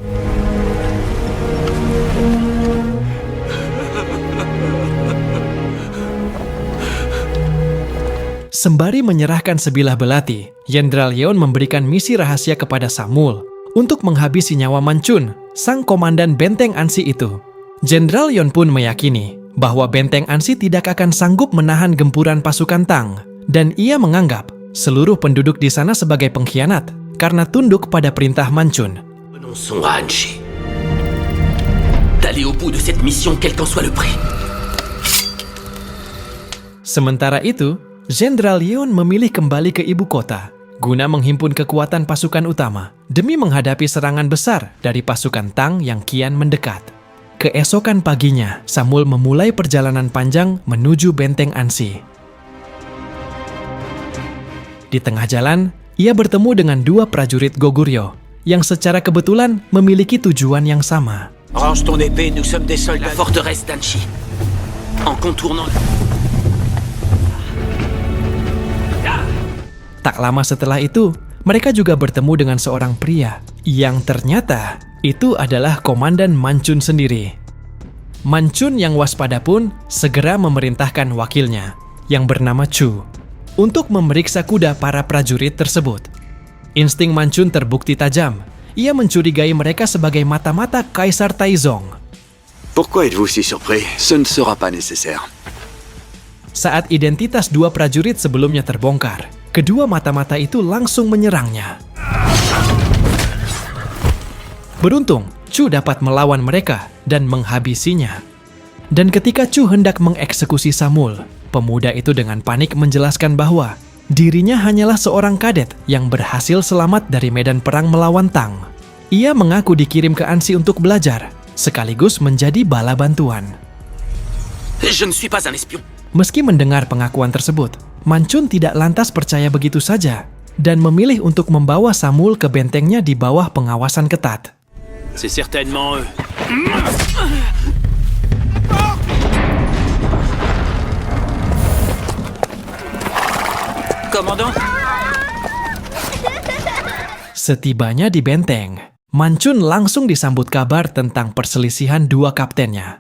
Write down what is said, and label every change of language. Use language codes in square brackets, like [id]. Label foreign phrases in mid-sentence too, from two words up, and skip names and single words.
[id] Sembari menyerahkan sebilah belati, Jenderal Yeon memberikan misi rahasia kepada Samul untuk menghabisi nyawa Mancun, sang komandan Benteng Ansi itu. Jenderal Yeon pun meyakini bahwa Benteng Ansi tidak akan sanggup menahan gempuran pasukan Tang, dan ia menganggap seluruh penduduk di sana sebagai pengkhianat karena tunduk pada perintah Mancun. [fr] Renonçons à Anshi. D'aller au bout de cette mission quel qu'en soit le prix. [id] Sementara itu, Jenderal Yeon memilih kembali ke ibu kota guna menghimpun kekuatan pasukan utama demi menghadapi serangan besar dari pasukan Tang yang kian mendekat. Keesokan paginya, Samul memulai perjalanan panjang menuju Benteng Ansi. Di tengah jalan, ia bertemu dengan dua prajurit Goguryeo yang secara kebetulan memiliki tujuan yang sama. [fr] Range ton épée, nous sommes des soldats. La forteresse d'Anshi. En contournant. [id] Tak lama setelah itu, mereka juga bertemu dengan seorang pria yang ternyata itu adalah Komandan Mancun sendiri. Manchun yang waspada pun segera memerintahkan wakilnya, yang bernama Chu, untuk memeriksa kuda para prajurit tersebut. Insting Manchun terbukti tajam. Ia mencurigai mereka sebagai mata-mata Kaisar Taizong. [fr] Pourquoi êtes-vous si surpris? Ce ne sera pas nécessaire. [id] Saat identitas dua prajurit sebelumnya terbongkar, kedua mata-mata itu langsung menyerangnya. Beruntung, Chu dapat melawan mereka dan menghabisinya. Dan ketika Chu hendak mengeksekusi Samul, pemuda itu dengan panik menjelaskan bahwa dirinya hanyalah seorang kadet yang berhasil selamat dari medan perang melawan Tang. Ia mengaku dikirim ke Ansi untuk belajar, sekaligus menjadi bala bantuan. [fr] Je ne suis pas un espion. [id] Meski mendengar pengakuan tersebut, Manchun tidak lantas percaya begitu saja dan memilih untuk membawa Samul ke bentengnya di bawah pengawasan ketat. [fr] C'est certainement eux. Commandant? [id] Setibanya di benteng, Manchun langsung disambut kabar tentang perselisihan dua kaptennya.